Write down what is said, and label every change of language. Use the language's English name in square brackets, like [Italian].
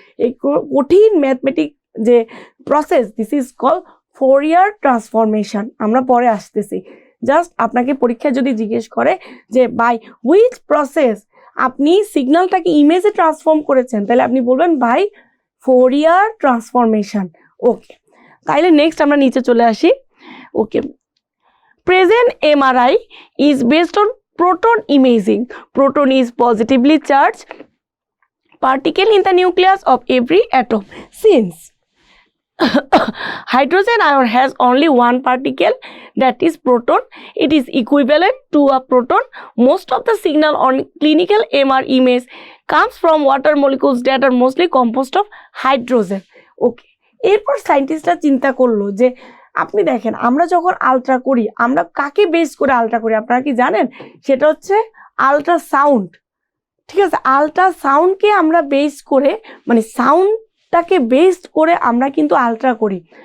[Bangla] এই কঠিন ম্যাথমেটিক যে process, [English] This is call Fourier transformation. [Bangla] আমরা পরে আসতেছি। জাস্ট আপনাকে পরীক্ষা যদি জিজ্ঞেস করে যে [English] by which process [Bangla] আপনি সিগন্যালটাকে ইমেজে ট্রান্সফর্ম করেছেন, তাহলে আপনি বলবেন [English] By Fourier transformation. [Bangla] ওকে, তাইলে নেক্সট আমরা নিচে চলে আসি। [English] Okay, present MRI is based on proton imaging. Proton is positively charged particle in the nucleus of every atom. Since hydrogen ion has only one particle, that is proton, it is equivalent to a proton. Most of the signal on clinical MR image comes from water molecules that are mostly composed of hydrogen. [Bangla] ওকে, এরপর সায়েন্টিস্টরা চিন্তা করলো যে আপনি দেখেন আমরা যখন ultra করি, আমরা কাকে বেস করে আলট্রা করি আপনারা কি জানেন? সেটা হচ্ছে আলট্রাসাউন্ড। ঠিক আছে, আলট্রাসাউন্ডকে আমরা বেস করে, মানে সাউন্ডটাকে বেস করে আমরা কিন্তু আলট্রা করি।